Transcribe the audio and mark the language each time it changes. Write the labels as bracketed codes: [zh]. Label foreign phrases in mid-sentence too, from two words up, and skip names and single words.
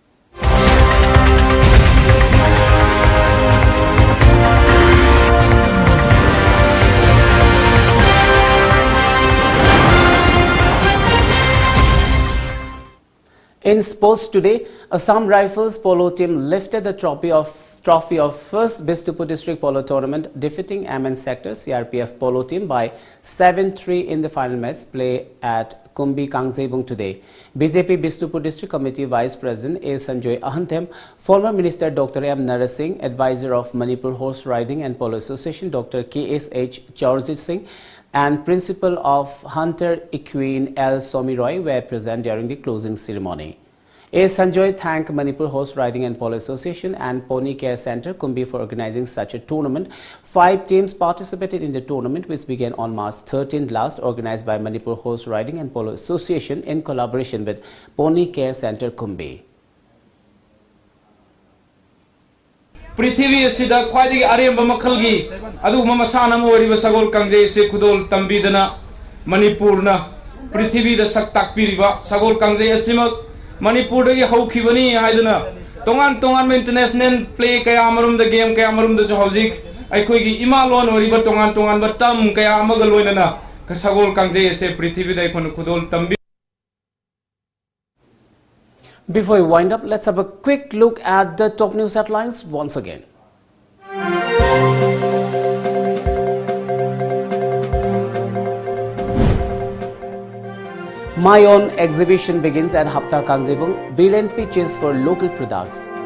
[en] In sports today, Assam Rifles polo team lifted the trophy of first Bishnupur district polo tournament, defeating MN sector CRPF polo team by 7-3 in the final match play at Kumbi Kangzebung today. BJP Bishnupur district committee vice president A. Sanjoy Ahantem, former minister Dr. M. Narasingh, advisor of Manipur Horse Riding and Polo Association Dr. K.S.H. Chaurjit Singh, and principal of Hunter Equine L. Somiroy were present during the closing ceremony. A. Sanjoy thanked Manipur Horse Riding and Polo Association and Pony Care Center Kumbi for organizing such a tournament. 5 teams participated in the tournament, which began on March 13 last, organized by Manipur Horse Riding and Polo Association in collaboration with Pony Care Center Kumbi. [mni] পৃথিবী অসিদা খ্বাইদগী অরেম্বা মখলগী অদুগুমা মসানা মোরিবা সগোল কাংজেই সে খুদোল তম্বীদনা মণিপুরনা পৃথিবীদা সক তাকপিরিবা সগোল কাংজেই অসিমক মণিপুরদগী হৌখিবনি হাইদনা তোংগান তোংগান [en] international play [mni] কয়া অমরুমদা গেম কয়া অমরুমদা জো হৌজিক অখোইগী ইমা লোন ওইরিবা তোংগান তোংগান বতম কয়া অমগা লোইননা সগোল কাংজেই সে পৃথিবীদা ইখোন খুদোল তম্বী. [en] Before we wind up, let's have a quick look at the top news headlines once again. My Own exhibition begins at Hapta Kangzebung, brilliant pitches for local products.